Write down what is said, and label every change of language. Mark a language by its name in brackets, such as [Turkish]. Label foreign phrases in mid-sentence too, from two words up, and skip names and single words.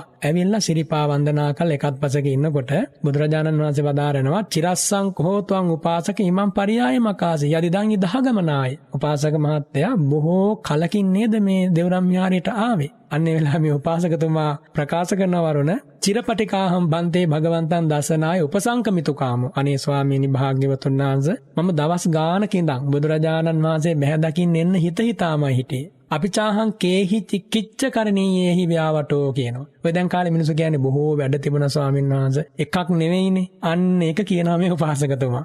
[Sinhala] ඇවිල්ලා සිරිපා වන්දනා කළ එකත්පසක ඉන්නකොට බුදුරජාණන් වහන්සේ වදාරනවා [Pali] චිරස්සං කෝත්වං උපාසක ඉමං පරියාය මකාසි යදිදං ඉදහගමනාය. [Sinhala] උපාසක මහත්තයා බොහෝ කලකින් නේද මේ දෙව්රම් විහාරයට ආවේ. අන්නේ වෙලාව මේ උපාසකතුමා ප්‍රකාශ කරන වරුණ [Pali] චිරපටිකාහම් බන්තේ භගවන්තං දසනාය උපසංකමිතුකාමෝ. [Sinhala] අනේ ස්වාමීනි භාග්‍යවතුන් වහන්සේ මම දවස් ගානක ඉඳන් බුදුරජාණන් වහන්සේ බැහැ දකින්න එන්න හිත හිතාමයි හිටියේ. [Pali] අපි චාහං කේහි චික්කිච්ච කරණීයේහි ව්‍යාවටෝ කියනවා. [Sinhala] ඔය දැන් කාලේ මිනිස්සු කියන්නේ බොහෝ වැඩ තිබුණා ස්වාමීන් වහන්සේ. එකක් නෙවෙයිනේ. අන්න ඒක කියනවා මේ උපාසකතුමා.